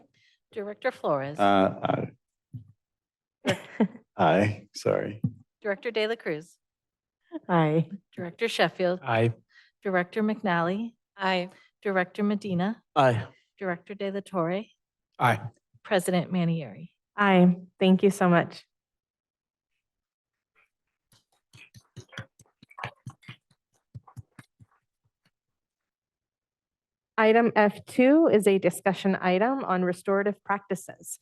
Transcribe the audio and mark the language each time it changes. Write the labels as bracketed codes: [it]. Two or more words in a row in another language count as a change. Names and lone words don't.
[en] Director Flores, Aye. Aye, sorry. Director De La Cruz, Aye. Director Sheffield, Aye. Director McNally, Aye. Director Medina, Aye. Director De La Torre, Aye. President Manieri. Aye. Thank you so much. Item F2 is a discussion item on restorative practices.